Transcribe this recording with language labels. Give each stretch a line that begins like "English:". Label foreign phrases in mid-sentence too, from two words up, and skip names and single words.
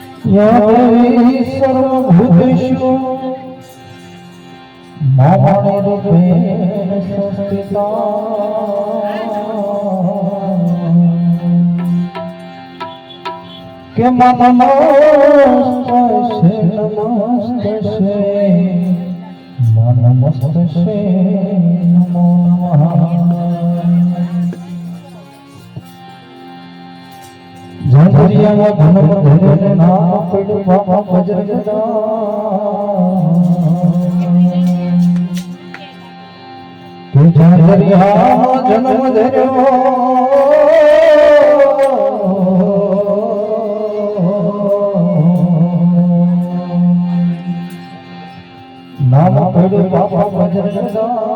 Sanskrit: या देवी सर्वभूतेषु मामणि रूपेण संस्थिता के नमस्तस्यै नमो नमः।
Gujarati: झांझरियाમાં ધનમ ધરેને નામ પડ્યું બાબા બજરંગદાસ કે झांझरियाમાં જન્મ ધર્યો નામ પડ્યું બાબા બજરંગદાસ